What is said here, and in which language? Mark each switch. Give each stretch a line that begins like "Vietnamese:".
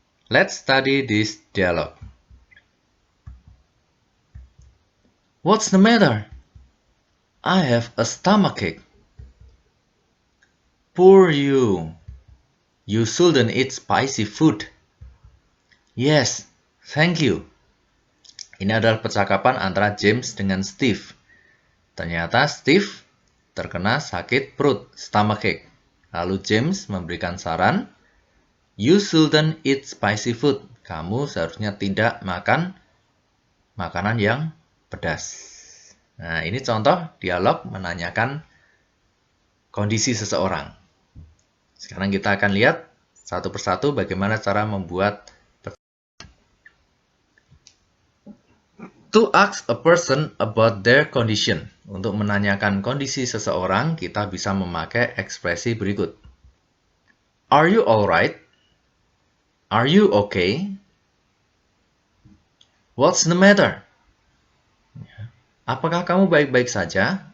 English: Let's study this dialogue. What's the matter? I have a stomachache. Poor you. You shouldn't eat spicy food. Yes, thank you.
Indonesian: Ini adalah percakapan antara James dengan Steve. Ternyata Steve terkena sakit perut, stomachache. Lalu James memberikan saran,
English: you shouldn't eat spicy food.
Indonesian: Kamu seharusnya tidak makan makanan yang pedas. Nah, ini contoh dialog menanyakan kondisi seseorang. Sekarang kita akan lihat satu persatu bagaimana cara membuat.
English: To ask a person about their condition.
Indonesian: Untuk menanyakan kondisi seseorang, kita bisa memakai ekspresi berikut.
English: Are you alright? Are you okay? What's the matter?
Indonesian: Apakah kamu baik-baik saja?